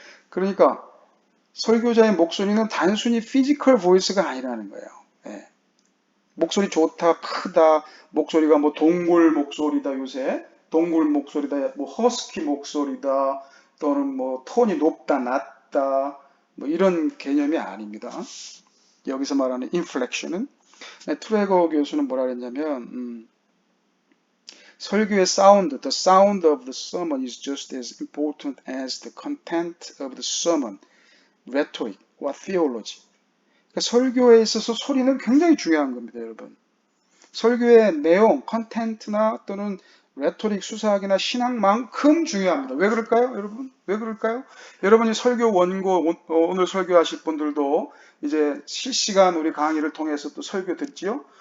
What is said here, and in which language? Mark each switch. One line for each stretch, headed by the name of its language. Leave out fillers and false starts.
Korean: 그러니까 설교자의 목소리는 단순히 피지컬 보이스가 아니라는 거예요. 예. 목소리 좋다, 크다, 목소리가 뭐 동굴 목소리다 요새, 동굴 목소리다, 뭐 허스키 목소리다, 또는 뭐 톤이 높다, 낮다, 뭐 이런 개념이 아닙니다. 여기서 말하는 인플렉션은, 트레거 교수는 뭐라 그랬냐면, 설교의 사운드,
English: the sound of the sermon is just as important as the content of the sermon, rhetoric, or theology.
Korean: 그러니까 설교에 있어서 소리는 굉장히 중요한 겁니다, 여러분. 설교의 내용, 컨텐츠나 또는 레토릭, 수사학이나 신학만큼 중요합니다. 왜 그럴까요, 여러분? 왜 그럴까요? 여러분이 설교 원고, 오늘 설교하실 분들도 이제 실시간 우리 강의를 통해서 또 설교 듣지요?